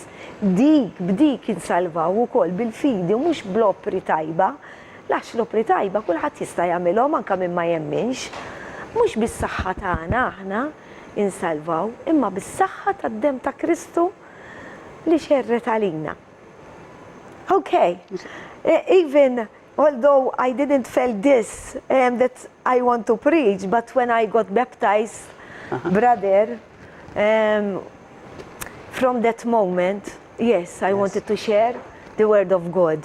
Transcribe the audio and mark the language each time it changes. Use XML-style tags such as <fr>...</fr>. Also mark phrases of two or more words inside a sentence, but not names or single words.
<mt>B'dik insalvaw ukoll bil-fidi u mhux bl-opri tajba. Lax l-opri tajba kulħadd jista' jagħmilhom anke min ma jemminx. Mhux bis-saħħa tagħna aħna insalvaw, imma bis-saħħa tad-dem ta' Kristu li xerret għalina.</mt> <en>Okay. Even although I didn't feel this that I want to preach, but when I got baptized, brother, from that moment, yes, I wanted to share the word of God.</en>